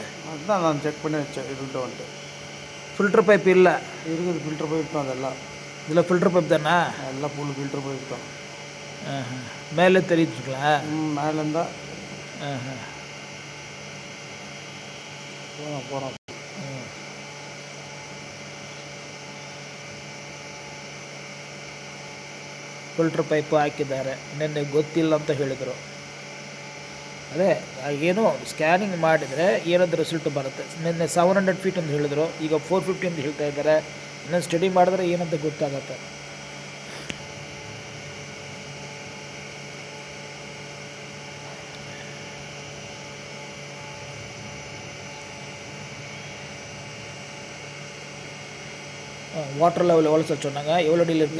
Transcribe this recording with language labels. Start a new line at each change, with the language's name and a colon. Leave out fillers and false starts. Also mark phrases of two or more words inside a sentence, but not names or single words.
Tamil: அதுதான் நான் செக் பண்ணி வச்சேன். இதுகிட்ட வந்துட்டு
English: filter pipe
Tamil: இல்லை இருக்குது.
English: filter pipe
Tamil: தான் அதெல்லாம். இதில்
English: filter pipe
Tamil: தானே எல்லாம்
English: full filter pipe
Tamil: தான். மேலே தெரியுதுங்களா? மேலேருந்தா போகிறோம்.
English: filter pipe
Kannada: ಹಾಕಿದ್ದಾರೆ. ನಿನ್ನೆ ಗೊತ್ತಿಲ್ಲ ಅಂತ ಹೇಳಿದರು. ಅದೇ ಏನೋ ಸ್ಕ್ಯಾನಿಂಗ್ ಮಾಡಿದರೆ ಏನಾದರೂ ರಿಸಲ್ಟ್ ಬರುತ್ತೆ. ನಿನ್ನೆ 700 ಫೀಟ್ ಅಂತ ಹೇಳಿದರು, ಈಗ 450 ಅಂತ ಹೇಳ್ತಾ ಇದ್ದಾರೆ. ಇನ್ನೊಂದು ಸ್ಟಡಿ ಮಾಡಿದ್ರೆ ಏನಂತ ಗೊತ್ತಾಗತ್ತೆ.
English: water level
Tamil: எவ்வளோ சார் சொன்னாங்க? எவ்வளோ அடியில் இருக்கு?